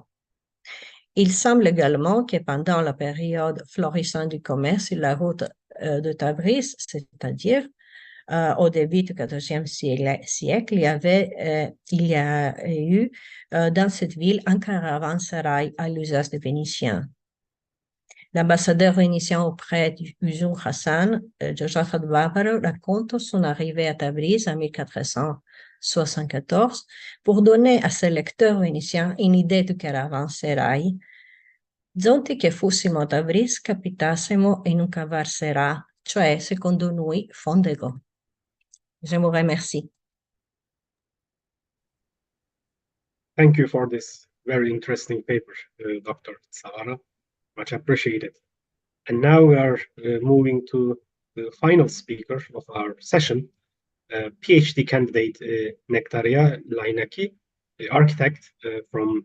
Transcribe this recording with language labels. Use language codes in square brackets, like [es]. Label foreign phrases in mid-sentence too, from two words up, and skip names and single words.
[fr] Il semble également que pendant la période florissante du commerce sur la route de Tabriz, c'est-à-dire au début du XIVe siècle, il y a eu dans cette ville un caravansérail à l'usage des Vénitiens. L'ambassadeur vénitien auprès du Uzun Hassan, Joseph Barbaro, raconte son arrivée à Tabriz en 1474 pour donner à ses lecteurs vénitiens une idée du caravansérail. [vec] Zonti che fossimo a Tabriz capitassimo in un cavarsera, cioè secondo noi Fondego. [fr] Je vous remercie. [en] Thank you for this very interesting paper, Dr. Savara. Much appreciated. And now we are moving to the final speaker of our session, PhD candidate Nektaria Lainaki, architect from